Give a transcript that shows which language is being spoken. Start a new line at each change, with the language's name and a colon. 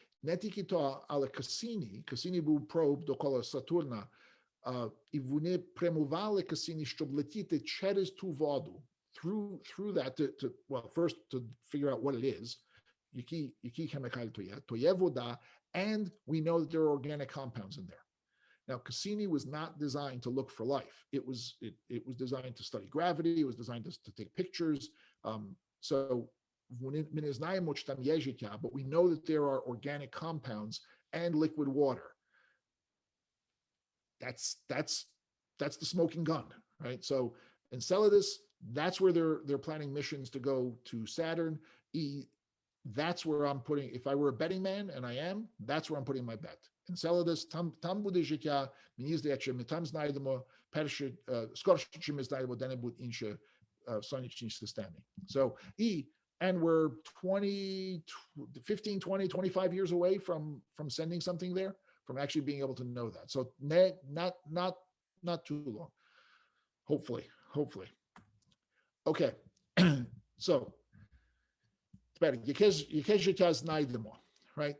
Ukrainian: Не тільки то, але Кассіні був проб довкола Сатурна, і вони прямували Кассіні, щоб летіти через ту воду,
English: through that, first to figure out what it is,
Ukrainian: які хімікалі то є вода,
English: and we know that there are organic compounds in there. Now, Cassini was not designed to look for life. It was designed to study gravity. It was designed to take pictures. So
Ukrainian: ми не знаємо, чи там є життя,
English: but we know that there are organic compounds and liquid water. That's the smoking gun, right? So Enceladus, that's where they're planning missions to go to Saturn. That's where I'm putting, if I were a betting man, and I am, that's where I'm putting my bet.
Ukrainian: Enceladus, там буде життя, мені здається, ми там знайдемо перше, скорше, чим ми знайдемо де-небудь інше в сонячній системі.
English: So, and we're 15, 20, 25 years away from sending something there, from actually being able to know that. So not too long, hopefully.
Ukrainian: Okay, so, яке життя знайдемо, right?